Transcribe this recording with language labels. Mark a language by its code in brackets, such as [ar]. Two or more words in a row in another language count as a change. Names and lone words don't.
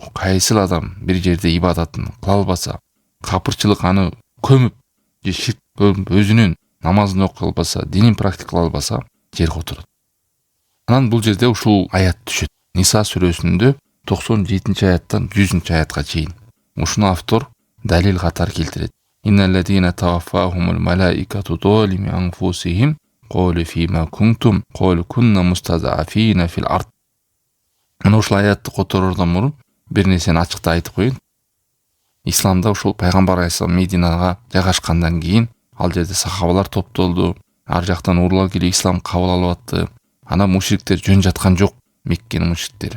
[ky] Кайсыл адам бир жерде ибадатын кыла албаса, капырчылык аны көмүп, же ширк өзүнүн намазын окуй албаса, динин практикалай албаса, жер которот. Анан бул жерде ушул аят түшөт. Ниса сүрөсүндө 97 аяттан 100 аятка чейин. Ушуну автор далил катары келтирет. [ar] إن الذين توفاهم الملائكة ظالمي أنفسهم قالوا فيم كنتم قالوا كنا مستضعفين في الأرض. [ky] Мына ушул аятты которордон мурун бир нерсени ачыкта айтып коеюн. Исламда ушул Пайгамбар алейхиссалам Мединага жайгашкандан кийин ал жерде сахабалар топтолду. Ар жактан уруулар келип ислам кабыл алып атты. Ана мушриктер жөн жаткан жок, Меккенин мушриктери.